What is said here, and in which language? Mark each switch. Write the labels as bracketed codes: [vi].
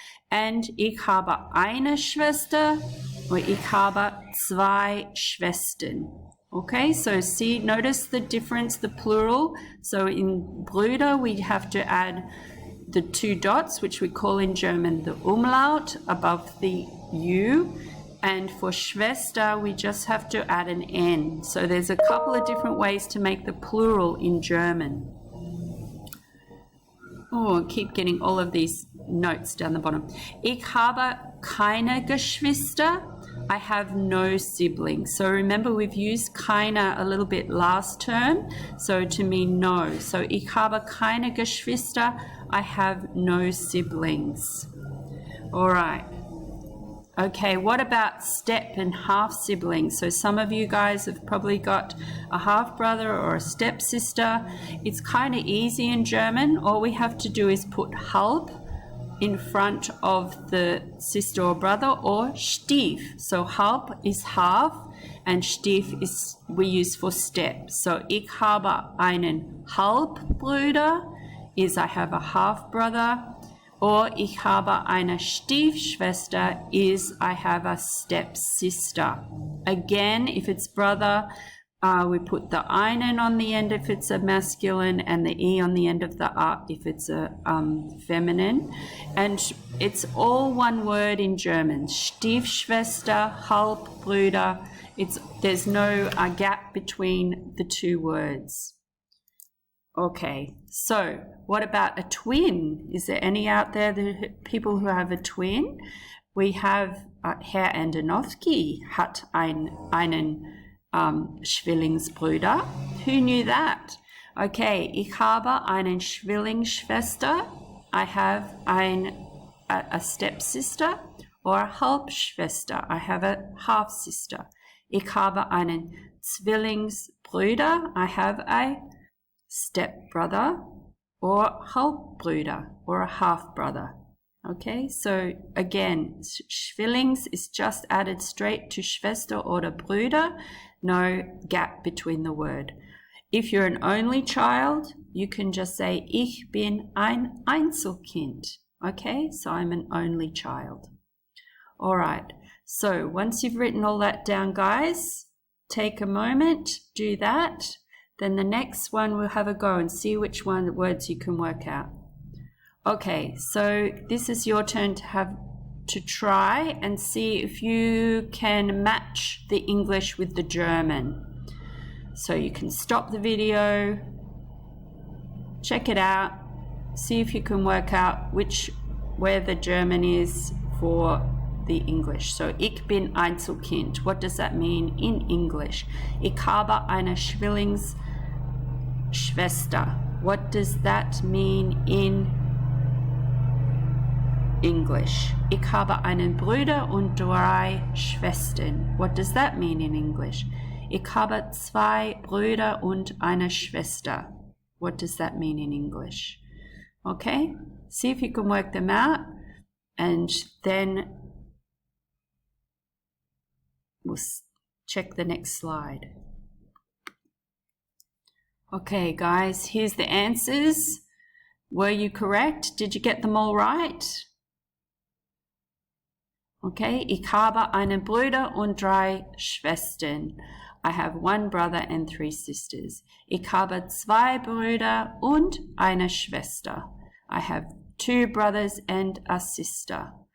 [en] And [de] ich habe eine Schwester or ich habe 2 Schwestern. [en] Okay, so see, notice the difference, the plural. So in Brüder, we have to add the 2 dots, which we call in German the Umlaut above the U. And for Schwester, we just have to add an N. So there's a couple of different ways to make the plural in German. Oh, I keep getting all of these notes down the bottom. [de] Ich habe keine Geschwister. [en] I have no siblings. So remember, we've used keine a little bit last term, so to mean no. So [de] ich habe keine Geschwister. [en] I have no siblings. All right. Okay, what about step and half siblings? So some of you guys have probably got a half brother or a step sister. It's kind of easy in German. All we have to do is put halb in front of the sister or brother, or Stief. So halb is half and Stief is we use for step. So [de] ich habe einen Halbbruder [en] is I have a half brother, or [de] ich habe eine Stiefschwester [en] is I have a step sister. Again, if it's brother, we put the einen on the end if it's a masculine and the e on the end of the a if it's a feminine. And it's all one word in German. Stiefschwester, Halbbruder. There's no gap between the 2 words. Okay, so what about a twin? Is there any out there, the people who have a twin? We have Herr Andonovsky [de] hat einen Zwillingsbruder. [en] Who knew that? [de] Okay, ich habe einen Zwillingsschwester. [en] I have a stepsister, or a Halbschwester. I have a half sister. [de] Ich habe einen Zwillingsbruder. [en] I have a stepbrother, or Halbbruder, or a half brother. Okay, so again, Zwillings is just added straight to Schwester oder Brüder, no gap between the word. If you're an only child, you can just say, [de] ich bin ein Einzelkind. [en] Okay, so I'm an only child. All right, so once you've written all that down, guys, take a moment, do that. Then the next one we'll have a go and see which words you can work out. Okay, so this is your turn to try and see if you can match the English with the German. So you can stop the video, check it out, see if you can work out where the German is for the English. So [de] ich bin Einzelkind. [en] What does that mean in English? [de] Ich habe eine Zwillingsschwester. [en] What does that mean in English? [de] Ich habe einen Bruder und 3 Schwestern. [en] What does that mean in English? [de] Ich habe 2 Brüder und eine Schwester. [en] What does that mean in English? Okay, see if you can work them out, and then we'll check the next slide. Okay, guys, here's the answers. Were you correct? Did you get them all right? [de] Okay, ich habe einen Bruder und 3 Schwestern. [en] I have 1 brother and 3 sisters. [de] Ich habe 2 Brüder und eine Schwester. [en] I have 2 brothers and a sister.